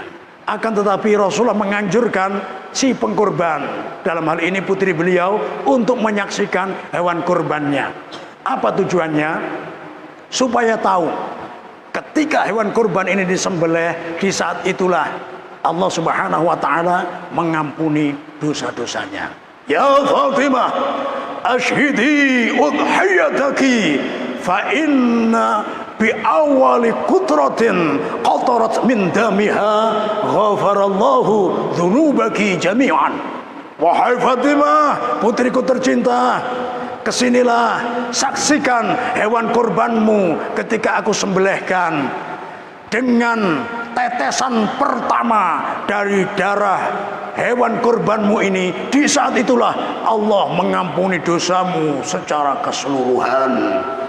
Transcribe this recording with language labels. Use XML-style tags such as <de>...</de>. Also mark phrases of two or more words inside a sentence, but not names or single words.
<id>Akan tetapi Rasulullah menganjurkan si pengkurban, dalam hal ini putri beliau, untuk menyaksikan hewan kurbannya. Apa tujuannya? Supaya tahu ketika hewan kurban ini disembelih, di saat itulah Allah</id> <ar>سبحانه وتعالى</ar> <id>mengampuni dosa-dosanya. Ya Fatimah,</id> <ar>اشهدي أضحيتك فإن بأول قطرة قطرت من دمها غفر الله ذنوبك جميعا.</ar> <id>Wahai Fatimah, putriku tercinta, kesinilah, saksikan hewan kurbanmu ketika aku sembelihkan. Dengan tetesan pertama dari darah hewan kurbanmu ini, di saat itulah Allah mengampuni dosamu secara keseluruhan.</id>